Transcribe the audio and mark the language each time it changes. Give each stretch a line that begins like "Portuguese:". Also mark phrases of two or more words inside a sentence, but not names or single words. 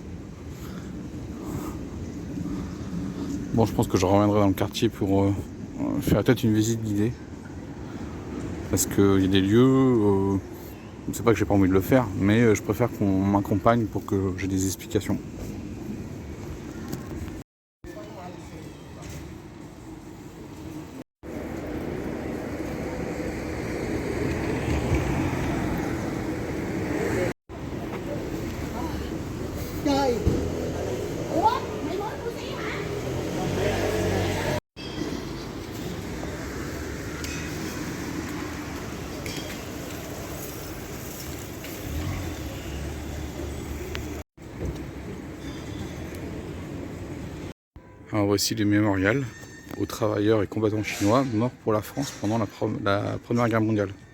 French: Bon, je pense que je reviendrai dans le quartier pour faire peut-être une visite guidée. Parce qu'il y a des lieux C'est pas que j'ai pas envie de le faire, mais je préfère qu'on m'accompagne pour que j'ai des explications.
Vietnamese: Trời. Ủa, mày mới mua xe hả?
French: Alors voici les mémorials aux travailleurs et combattants chinois morts pour la France pendant la Première Guerre mondiale.